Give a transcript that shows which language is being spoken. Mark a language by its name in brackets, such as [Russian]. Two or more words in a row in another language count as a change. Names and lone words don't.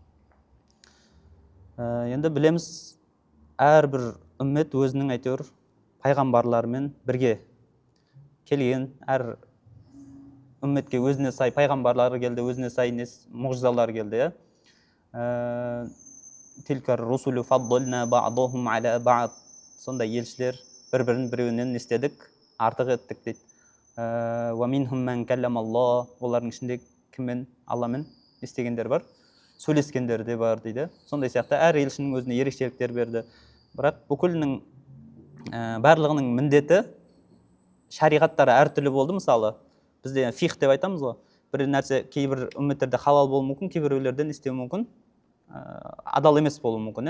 [Kazakh] Енді білеміз, әрбір үммет өзінің әйтеуір пайғамбарларымен бірге келген, әр үмметке өзіне сай пайғамбарлары келді, өзіне сай мұғжизалар келді. [Arabic] تلك الرسل فضلنا بعضهم على بعض. [Kazakh] Сондай елшілер бір-бірін біреуінен естедік, артық еттік дейді. [Arabic] ومنهم من كلم الله. [Kazakh] Олардың ішінде кіммен, Алламен естегендер бар, сөйлескендер де бар дейді. Сондай сияқты әр елшінің өзіне ерекшеліктер берді. Бірақ бүкілінің барлығының міндеті, шариғаттары әртүрлі болды. Мысалы бізде фих деп айтамыз ғой, бір нәрсе кейбір үмметтерде халал болуы мүмкін, кейбіреулерден істеу мүмкін, адал емес болуы мүмкін.